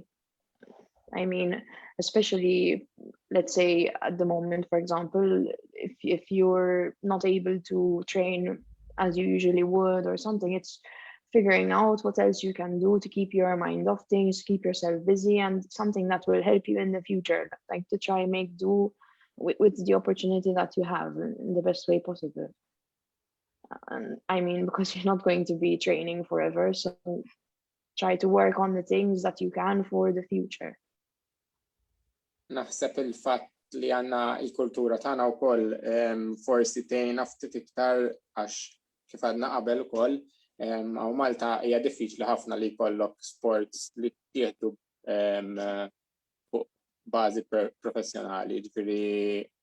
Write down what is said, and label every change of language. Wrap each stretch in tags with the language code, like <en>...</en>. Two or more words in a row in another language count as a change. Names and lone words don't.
<en>I mean, especially, let's say at the moment, for example, if you're not able to train as you usually would or something, it's figuring out what else you can do to keep your mind off things, keep yourself busy, and something that will help you in the future, like to try and make do with the opportunity that you have in the best way possible. And I mean, because you're not going to be training forever, so try to work on the things that you can for the future.</en> <mt>Naħseb il-fatt li għandna il-kultura tagħna wkoll forsi tgħinna ftit iktar għax kif għadna qabel ukoll Għaw Malta hija diffiċli ħafna li jkollok sports li tieħdu fuq bażi professjonali, ġifieri</mt>